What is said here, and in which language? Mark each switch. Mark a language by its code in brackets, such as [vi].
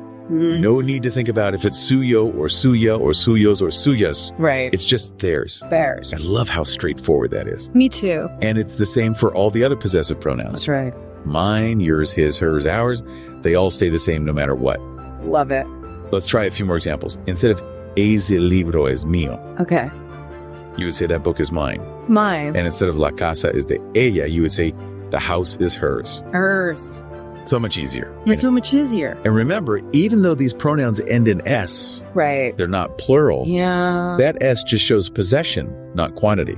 [en] No need to think about if it's suyo or suya or suyos or suyas. Right. It's just theirs. Bears. I love how straightforward that is. Me too. And it's the same for all the other possessive pronouns. That's right. Mine, yours, his, hers, ours. They all stay the same no matter what. Love it. Let's try a few more examples. Instead of [es] ese libro es mío, [en] Okay. you would say that book is mine. Mine. And instead of [es] la casa es de ella, [en] you would say the house is hers. Hers. So much easier. It's so much easier. And remember, even though these pronouns end in S, Right. they're not plural. Yeah. That S just shows possession, not quantity.